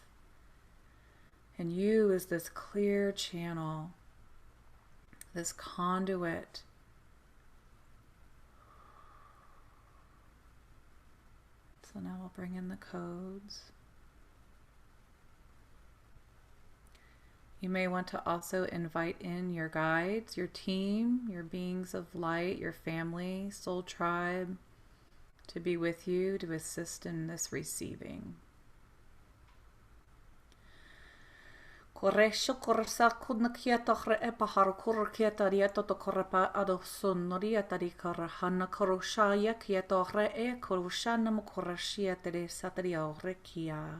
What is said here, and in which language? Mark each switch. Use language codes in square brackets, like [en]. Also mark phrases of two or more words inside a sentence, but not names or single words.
[en] And you as this clear channel, this conduit, So now we'll bring in the codes. You may want to also invite in your guides, your team, your beings of light, your family, soul tribe, to be with you to assist in this receiving. Koresho korsa kunakia tohre epahar kurkieta rieto to korapa ado sonorieta di karahana koroshaya kietohre e koroshanam korashia tere sataria rekia.